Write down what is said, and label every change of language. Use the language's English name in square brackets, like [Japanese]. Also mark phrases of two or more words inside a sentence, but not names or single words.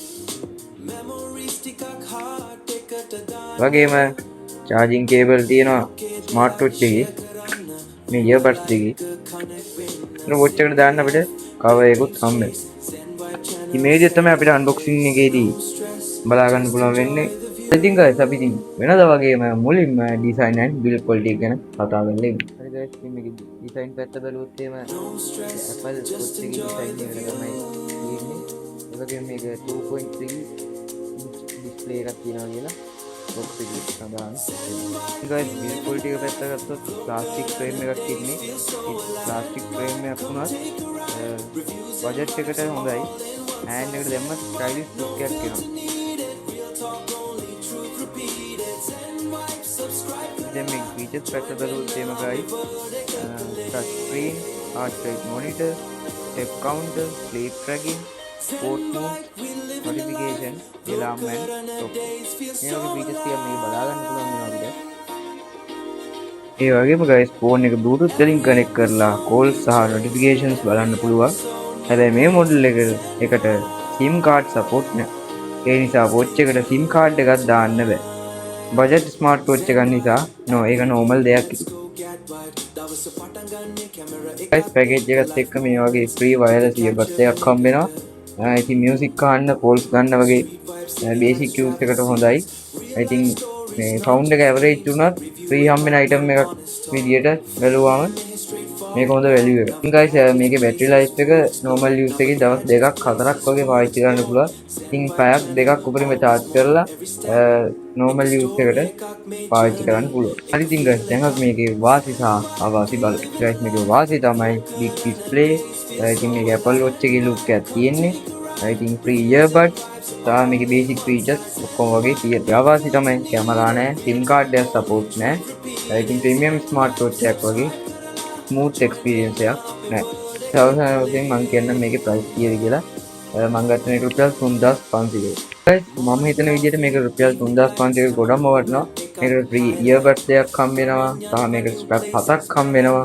[Sinhala] වගේම [English] charging cable [Sinhala] තියෙනවා [English] smart watch [Sinhala] එකේ. මේ ඉයර්බඩ්ස් දෙකේ මේ වොච් එකට දාන්න අපිට cover එකකුත් හම්බෙනවා. ඉතින් මේ විදිහට තමයි අපිට unboxing එකේදී බලා ගන්න පුළුවන් වෙන්නේ. ඉතින් guys අපි ඉතින් වෙනදා වගේම මුලින්ම [English] design and build quality [Sinhala] එක ගැන කතා කරලා ඉමු. හරි guys ඉතින් මේකේ design පැත්ත බලුවොත් එහෙම Apple watch එකේ design එක තමයි තියෙන්නේ. ඒ වගේම මේක 2.3 display එකක් තියෙනවා කියලා box එකේ සඳහන්. guys [English] build quality [Sinhala] එක පැත්ත ගත්තොත් [English] plastic frame [Sinhala] එකක් ඉන්නේ. ඒ [English] plastic frame [Sinhala] එකක් වුණත් budget එකට හොඳයි. hand එකට දැම්මත් [English] stylish look [Sinhala] එකක් එනවා. [English] then make features [Sinhala] පැත්ත බලුවොත් එහෙම [English] guys touch screen, heart rate monitor, step counter, sleep tracking, sport mode, notification, alarm and stop. [Sinhala] මේ වගේ features ටික මේක බලා ගන්න පුළුවන් වෙනවා අපිට. ඒ වගේම guys phone එක bluetooth වලින් connect කරලා calls සහ notifications බලන්න පුළුවන්. හැබැයි මේ model එකට [English] SIM card support [Sinhala] නැහැ. ඒ නිසා watch එකට [English] SIM card [Sinhala] එකක් දාන්න බෑ. [English] budget smart watch [Sinhala] එකක් නිසා ඒක normal දෙයක්. guys package එකත් එක්ක මේ වගේ [English] free wireless earbuds [Sinhala] එකක් හම්බ වෙනවා. ඉතින් music අහන්න, calls ගන්න වගේ [English] basic use [Sinhala] එකට හොඳයි. [English] I think [Sinhala] මේ sound එක average වුණත් free හම්බෙන item එකක් විදියට බැලුවාම මේක හොඳ value එකක්. ඉතින් guys මේකේ [English] battery life [Sinhala] එක [English] normal use [Sinhala] එකේ දවස් 2ක් 4ක් වගේ පාවිච්චි කරන්න පුළුවන්. ඉතින් පැයක් දෙකක් උඩරිම charge කරලා [English] normal use [Sinhala] එකට පාවිච්චි කරන්න පුළුවන්. හරි ඉතින් guys දැන් අපි මේකේ වාසි සහ අවාසි බලමු. guys මේකේ වාසි තමයි [English] big display. [Sinhala] ඉතින් මේක Apple watch එකේ look එකක් තියෙන්නේ. [English] I think free earbuds [Sinhala] සහ මේකේ [English] basic features [Sinhala] ඔක්කොම වගේ තියෙනවා. අවාසි තමයි camera නැහැ, [English] SIM card [Sinhala] එක support නැහැ. [English] I think premium smart watch [Sinhala] එකක් වගේ [English] smooth experience [Sinhala] එකක් නැහැ. සාමාන්‍යයෙන් මම කියන්නේ මේකේ price කීයද කියලා. මම ගත්ත මේක රුපියල් 3500. guys මම හිතන විදිහට මේක රුපියල් 3500 ගොඩක්ම වටිනවා. මේකට [English] free earbuds [Sinhala] එකක් හම්බ වෙනවා. සහ මේකට strap 7ක් හම්බ වෙනවා.